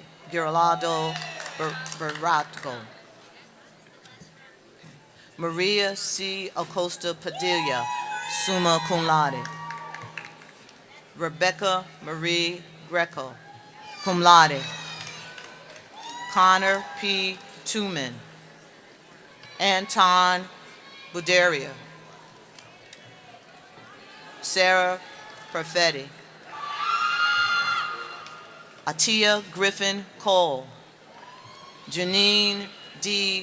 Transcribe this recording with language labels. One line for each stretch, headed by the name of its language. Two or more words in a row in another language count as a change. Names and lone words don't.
English: Giraldo Baratgo, Maria C. Acosta Padilla,
Latin: summa cum laude,
English: Rebecca Marie Greco,
Latin: cum laude,
English: Connor P. Tuman, Anton Buderia, Sarah Perfetti, Atia Griffin Cole, Janine D.